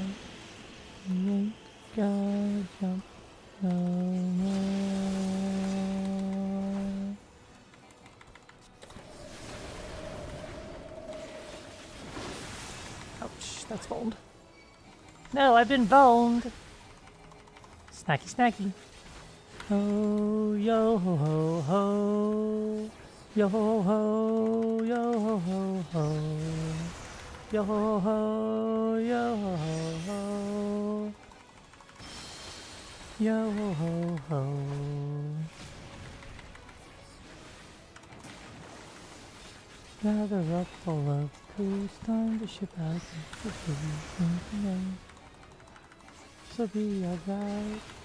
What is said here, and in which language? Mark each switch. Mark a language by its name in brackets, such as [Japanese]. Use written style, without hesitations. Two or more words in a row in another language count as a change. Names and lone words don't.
[English] You ain't gonna jump no more. Ouch, that's boned. No, I've been boned. Snacky, snacky. Oh, yo ho ho ho. Yo ho ho, yo ho ho ho. Yo ho ho, yo ho ho ho. Yo ho ho ho. Gather up all of the crew, time to ship out the food. So be alright.